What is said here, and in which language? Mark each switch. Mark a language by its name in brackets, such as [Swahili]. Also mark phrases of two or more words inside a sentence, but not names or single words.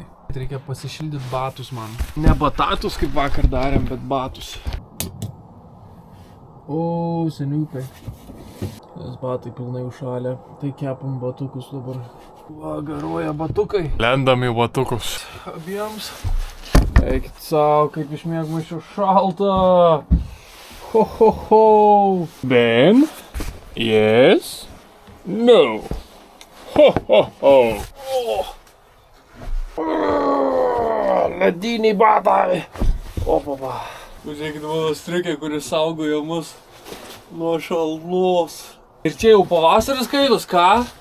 [Lithuanian] Reikia pasišildyti batus man. Ne batatus, kaip vakar darėm, bet batus. O, seniukai. Nes batai pilnai užšalę. Tai kepam batukus dabar. Va, garuoja batukai. Lendam į batukus. Abiems. Eikit savo, kaip iš miegmaišio šalta. Ho, ho, ho. Ben? [English] Yes? No. Ho, ho, ho. [Lithuanian] Lediniai batai. Opa. Pažiūrėkit mano striukė, kuris saugojo mus nuo šalnos. Ir čia jau pavasaris kaitus, ką?